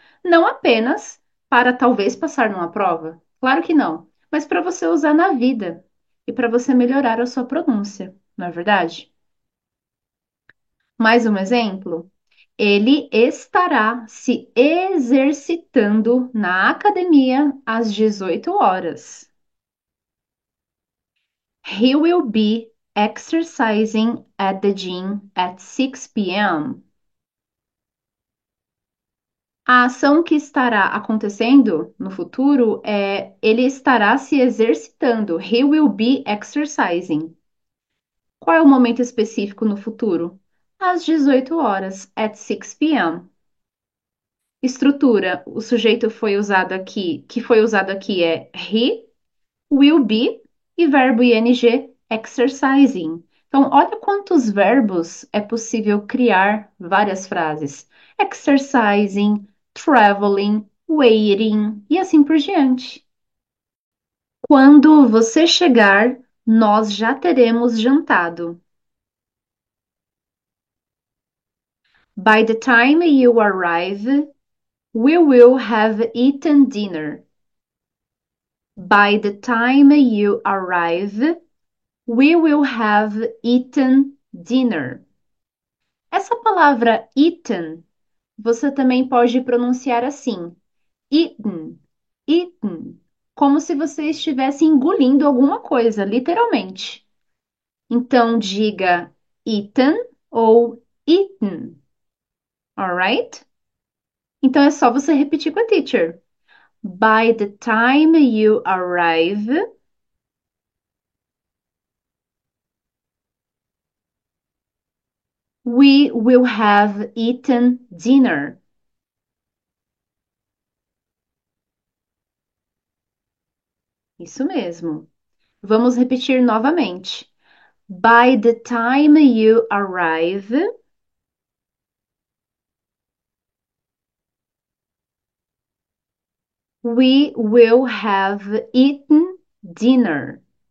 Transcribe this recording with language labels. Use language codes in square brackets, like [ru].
[pt] Não apenas para talvez passar numa prova, claro que não, mas para você usar na vida e para você melhorar a sua pronúncia, não é verdade? Mais um exemplo? Ele estará se exercitando na academia às 18 horas. [en] He will be exercising at the gym at 6 p.m. [pt] A ação que estará acontecendo no futuro é ele estará se exercitando. [en] He will be exercising. [pt] Qual é o momento específico no futuro? Às 18 horas, [en] at 6 p.m. [pt] Estrutura, o sujeito foi usado aqui, que foi usado aqui é he, will be e verbo ing exercising. Então, olha quantos verbos é possível criar várias frases. [en] Exercising, traveling, waiting [pt] e assim por diante. Quando você chegar, nós já teremos jantado. [en] By the time you arrive, we will have eaten dinner. By the time you arrive, we will have eaten dinner. [pt] Essa palavra eaten, você também pode pronunciar assim, eaten, eaten, como se você estivesse engolindo alguma coisa, literalmente. Então, diga eaten ou eaten. [en] Alright? [pt] Então é só você repetir com a teacher. [en] By the time you arrive, we will have eaten dinner. [pt] Isso mesmo. Vamos repetir novamente. [en] By the time you arrive, we will have eaten dinner.